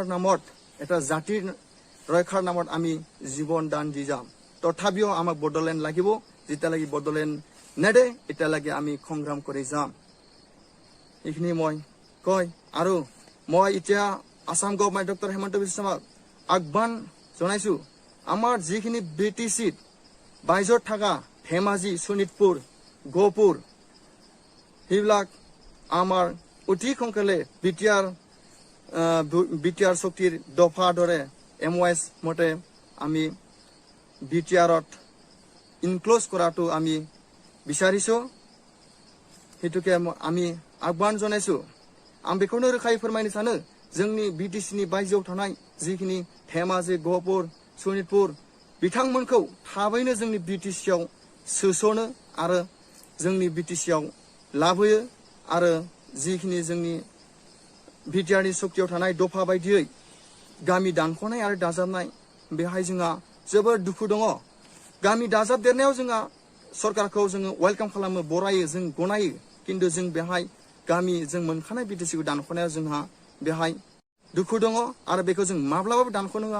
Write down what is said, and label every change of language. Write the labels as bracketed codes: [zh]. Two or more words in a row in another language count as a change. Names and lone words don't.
[as] নামত এটা জাতিৰ ৰক্ষাৰ নামত আমি জীৱন দান দি যাম তথাপিও আমাক বড়োলেণ্ড লাগিব যেতিয়ালৈকে বড়োলেণ্ড নেদে এতিয়ালৈকে আমি সংগ্ৰাম কৰি যাম এইখিনি মই কয় আৰু মই এতিয়া আসাম গভৰ্ণমেণ্ট ডক্টৰ হেমন্ত বিশ্ব শৰ্মাক আহ্বান জনাইছো আমাৰ যিখিনি BTCত বাইজত থকা ধেমাজি শোণিতপুৰ গহপুৰ সেইবিলাক আমাৰ অতি সোনকালে বিটিআৰ শক্তিৰ দফা দৰে MOS মতে আমি বিটিআৰত ইনক্ল'জ কৰাটো আমি বিচাৰিছো সেইটোকে আমি আহ্বান জনাইছো [brx] आं बेखौनो रोखायै फोरमायनो सानो जोंनि BTCनि बायजोआव थानाय जिखिनि धेमाजि गहपुर सनितपुर बिथांमोनखौ थाबैनो जोंनि BTCआव सोसनो आरो जोंनि BTCआव लाबोयो आरो जिखिनि जोंनि बिटिआरनि शक्तियाव थानाय दफा बायदियै गामि दानख'नाय आरो दाजाबनाय बेहाय जोंहा जोबोर दुखु दङ गामि दाजाबदेरनायाव जोंहा सरकारखौ जोङो वेलकाम खालामो बरायो जों गनायो किन्तु जों बेहाय गामि जों मोनखानाय BTCखौ दानख'नायाव जोंहा बेहाय दुखु दङ आरो बेखौ जों माब्लाबाबो दानख'नो होआ।